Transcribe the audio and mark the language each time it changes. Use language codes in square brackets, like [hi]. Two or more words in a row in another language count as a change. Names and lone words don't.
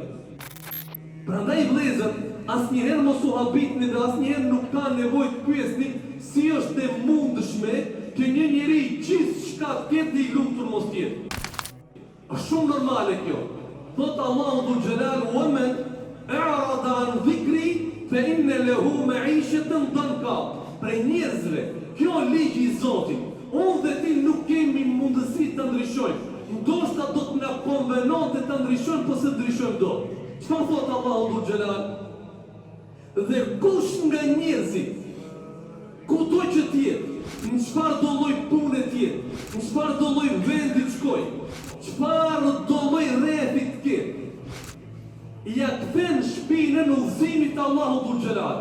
[sq] Prandaj vëllezër, asnjëherë mos u habitni dhe asnjëherë nuk ka nevojë të pyesni si është e mundshme që një njeri gjithçka të ketë i lumtur mos tjetë. Është shumë normale kjo. Thot Allahu [ar] ذو الجلال: "ومن أعرض عن ذكري فإن له معيشة ضنكا." [sq] Për njerëzve, kjo ligji i Zotit. Unë dhe ti nuk kemi mundësi të ndryshojmë. Ndoshta do të na konvenonte të ndryshojmë, po se ndryshojmë do. Çfarë thot Allahu [ar] ذو الجلال? [sq] Dhe kush nga njerëzit, kudo që t'jetë, në çfarë do lloj pune t'jetë, në çfarë do lloj vendi të shkojë, çfarë do lloj rrethi të ketë, ja kthen shpinën udhëzimit të Allahut Dhul Xhelal.